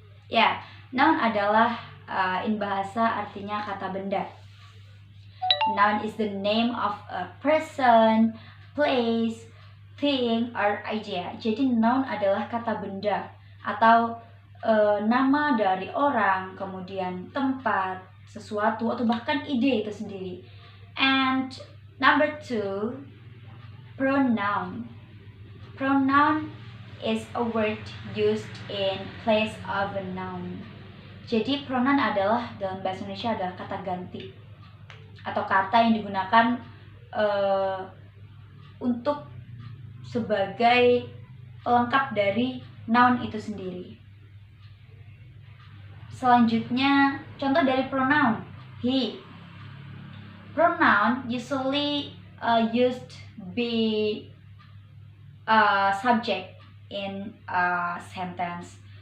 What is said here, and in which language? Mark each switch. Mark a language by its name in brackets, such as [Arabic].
[Indonesian] Ya, noun adalah in bahasa artinya kata benda. [English] Noun is the name of a person, place, thing, or idea. [Indonesian] Jadi noun adalah kata benda atau nama dari orang, kemudian tempat, sesuatu, atau bahkan ide itu sendiri. And [English] Number 2, pronoun. Pronoun is a word used in place of a noun. [Indonesian] Jadi pronoun adalah dalam bahasa Indonesia adalah kata ganti atau kata yang digunakan untuk sebagai pelengkap dari noun itu sendiri. Selanjutnya, contoh dari pronoun he. [English] Pronoun usually used be subject in a sentence.